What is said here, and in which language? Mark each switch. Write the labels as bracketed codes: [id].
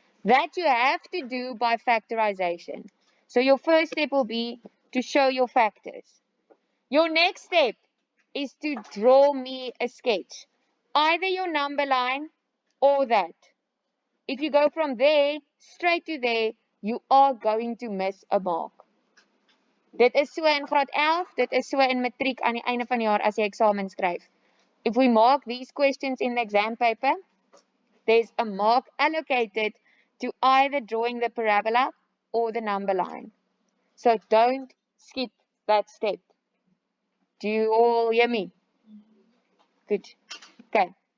[en] That you have to do by factorization. So your first step will be to show your factors. Your next step is to draw me a sketch. Either your number line or that. If you go from there straight to there, you are going to miss a mark. [af] Dit is so in graad 11, dit is so in matriek aan die einde van die jaar as jy eksamen skryf. [en] If we mark these questions in the exam paper, there's a mark allocated to either drawing the parabola or the number line. So don't skip that step. Do you all hear me? Good. Okay.